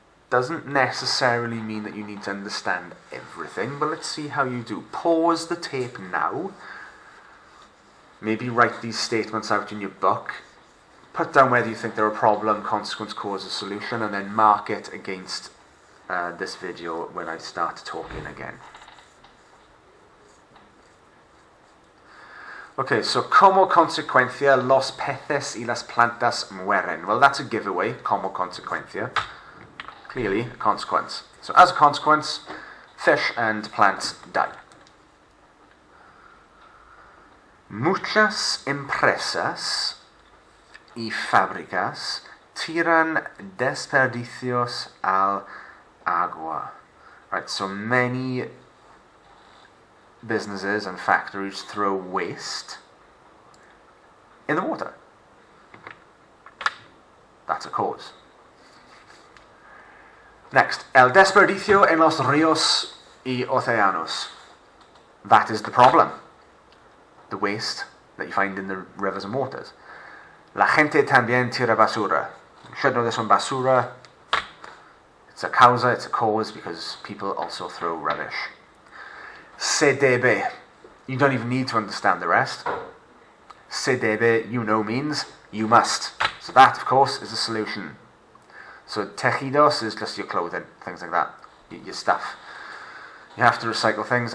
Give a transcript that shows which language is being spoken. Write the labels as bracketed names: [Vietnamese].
[English] Doesn't necessarily mean that you need to understand everything, but let's see how you do. Pause the tape now. maybe write these statements out in your book, put down whether you think they're a problem, consequence, cause, or solution, and then mark it against this video when I start talking again. [Spanish] Okay, so como consecuencia los peces y las plantas mueren. [English] Well, that's a giveaway, [Spanish] como consecuencia. [English] Clearly, a consequence. So as a consequence, fish and plants die. [Spanish] Muchas empresas y fábricas tiran desperdicios al agua. [English] Right, so many businesses and factories throw waste in the water. That's a cause. [Spanish] Next, el desperdicio en los ríos y océanos. [English] That is the problem. The waste that you find in the rivers and waters. [Spanish] La gente también tira basura. [English] You should know this one, basura. It's a causa, it's a cause, because people also throw rubbish. [Spanish] Se debe. [English] You don't even need to understand the rest. [Spanish] Se debe, [English] you know, means you must. So that, of course, is a solution. So tejidos is just your clothing, things like that, your stuff. You have to recycle things.